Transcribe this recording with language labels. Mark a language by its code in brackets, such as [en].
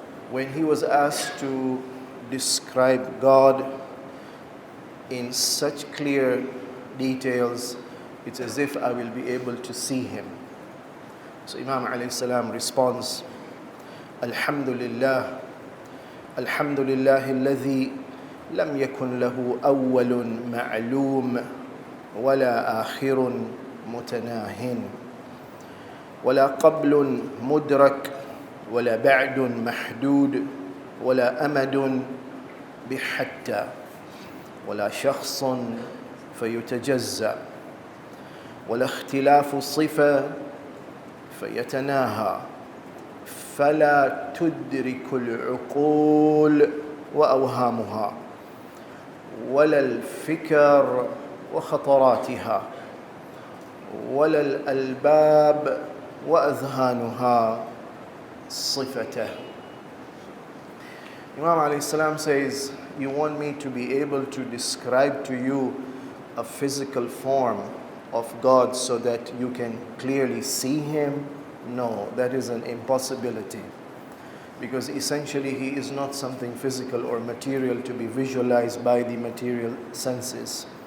[en] When he was asked to describe God in such clear details, it's as if I will be able to see Him. So Imam alayhi salam responds, [ar] Alhamdulillah, Alhamdulillah alladhi lam yakun lahu awwalun ma'loom wala akhirun mutanahin wala qablun mudrak ولا بعد محدود ولا أمد بحتى ولا شخص فيتجزأ ولا اختلاف صفة فيتناهى فلا تدرك العقول وأوهامها ولا الفكر وخطراتها ولا الألباب وأذهانها صفته. [en] Imam alayhi salam says, you want me to be able to describe to you a physical form of God so that you can clearly see Him? No, that is an impossibility. Because essentially He is not something physical or material to be visualized by the material senses.